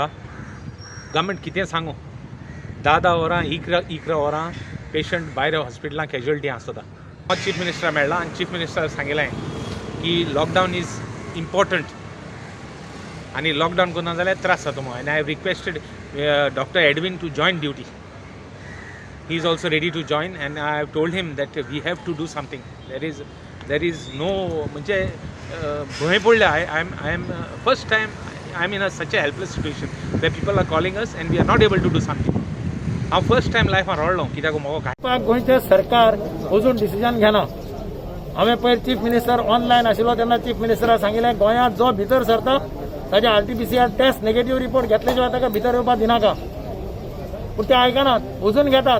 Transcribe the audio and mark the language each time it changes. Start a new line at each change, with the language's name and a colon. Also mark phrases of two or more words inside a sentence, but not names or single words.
Konkani: गव्हर्मेंट कितें सांगू. 10 वरां 11 वरां पेशंट भायर हॉस्पिटलां कॅज्युअलिटी आसता.
English: chief minister
Konkani: मेळ्ळा आनी
English: chief minister
Konkani: सांगिल्लें की
English: lockdown is important
Konkani: आनी लॉकडावन करना जाल्यार त्रास जाता म्हणून.
English: आनी I requested Doctor Edwin to join duty. He is also ready to join and I have told him that we have to do something. There is no
Konkani: म्हणजे भंय पडल्या.
English: I am first time I am in such a helpless situation where people are calling us and we are not able to do something.
Konkani: हांव
English: first time
Konkani: लायफान रडलो कित्याक म्हाका काय गोंयचे सरकार अजून डिसिजन घेना. हांवें पयर
English: chief minister
Konkani: ऑनलायन आशिल्लो तेन्ना चीफ मिनिस्टराक सांगिल्लें गोंयांत जो भितर सरता ताचे
English: RT-PCR test negative report
Konkani: घेतले शिवाय ताका भितर येवपाक दिनाका. पूण ते आयकनात. अजून घेतात.